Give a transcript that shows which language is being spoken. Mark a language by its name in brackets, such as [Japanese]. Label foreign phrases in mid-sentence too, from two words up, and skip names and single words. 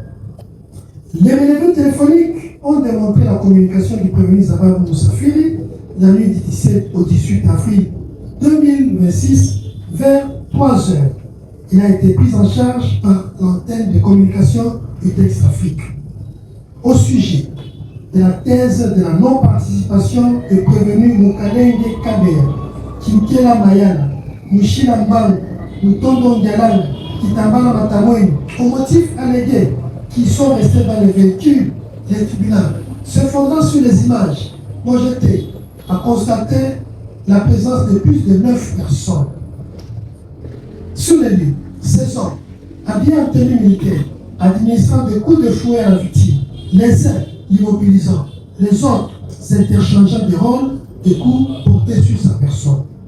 [French] Les relevés téléphoniques ont démontré la communication du prévenu Zababou Moussafiri la nuit du 17 au 18 avril 2026 vers 3 heures. Il a été pris en charge par l'antenne de communication d'Ex-Afrique. Au sujet de la thèse de la non-participation du prévenu Mukalenge Kabea, Kinkela Mayala, Mushila Mbang, Mutondo Ndialanga, Kitambala Matamweni, au motif allégué qui sont restés dans les véhicules des tribunaux, se fondant sur les images projetées, a constaté la présence de plus de 9 personnes. Sur les lieux, ces hommes, habillés en tenue militaire, administrant des coups de fouet à la victime, les uns l'immobilisant, les autres s'interchangeant des rôles de coups portés sur sa personne.